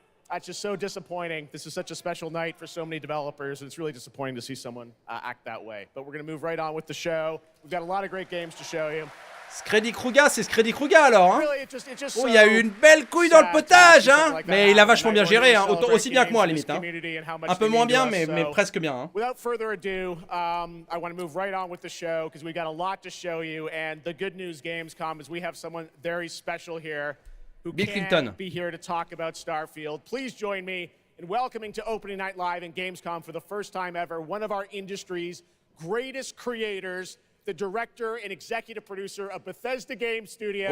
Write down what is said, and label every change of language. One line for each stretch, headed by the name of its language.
English: That's just so disappointing. This is such a special night for so many developers, and it's really disappointing to see someone act that way. But we're going to move right on with the show. We've got a lot of great games to show you.
French: Scredi Kruga, c'est Scredi Kruga alors hein. Oh, il y a eu une belle couille dans le potage hein. Mais il a vachement bien géré hein. Aussi bien que moi à la limite hein. Un peu moins bien mais presque bien hein.
English: Without further ado, I want to move right on with the show because we've got a lot to show you, and the good news Gamescom is we have someone very special here who can't be here to talk about Starfield. Please join me in welcoming to Opening Night Live in Gamescom for the first time ever one of our industry's greatest creators, the director and executive producer of Bethesda Game Studios.